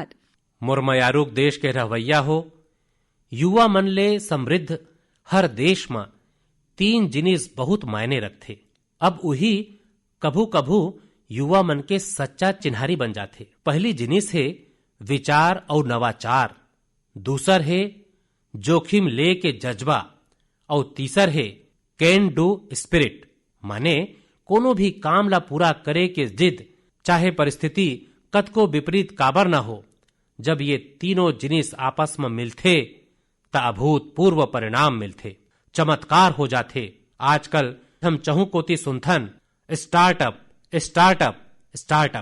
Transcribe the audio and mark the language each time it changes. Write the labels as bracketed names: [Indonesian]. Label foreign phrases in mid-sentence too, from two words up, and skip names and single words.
[Chhattisgarhi] मोर मयारुक देश के रवैया हो, युवा मन ले समृद्ध हर देश में 3 जिनिस बहुत मायने रखते। अब वही कभू कभू युवा मन के सच्चा चिन्हारी बन जाते। पहली जिनिस है विचार और नवाचार, दूसर है जोखिम ले के जज्बा और तीसर है [English] can do spirit, [Chhattisgarhi] माने कोनो भी काम ला पूरा करे के जिद, चाहे परिस्थिति कतको विपरीत काबर न हो। जब ये तीनों जिनिस आपस में मिलथे त अभूतपूर्व परिणाम मिलथे, चमत्कार हो जाथे। आजकल हम चहु कोती सुनथन [English] startup startup startup.